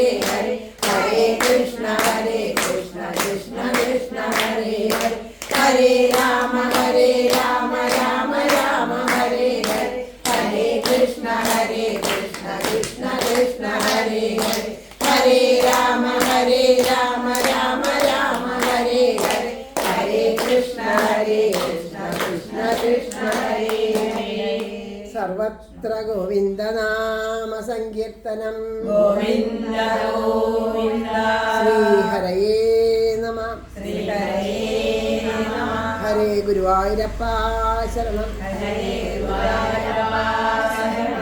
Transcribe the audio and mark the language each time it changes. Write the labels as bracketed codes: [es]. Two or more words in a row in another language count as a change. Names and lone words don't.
[sa] ഹരേ ഹരേ കൃഷ്ണ കൃഷ്ണ കൃഷ്ണ ഹരേ ഹരേ ഹരേ രാമ രാമ രാമ ഹരേ ഹരേ ഹരേ കൃഷ്ണ കൃഷ്ണ കൃഷ്ണ ഹരേ ഹരേ ഹരേ രാമ രാമ രാമ ഹരേ ഹരേ ഹരേ കൃഷ്ണ കൃഷ്ണ കൃഷ്ണ ഹരേ ഹരേ സർവത്ര ഗോവിന്ദനാമ സങ്കീർത്തനം ഗോവിന്ദ ഗോവിന്ദ ശ്രീഹരയേ നമ ശ്രീഹരേ നമഃ ഹരേ ഗുരുവായൂരപ്പ ശരണം ഹരേ ഗുരുവായൂരപ്പ ശരണം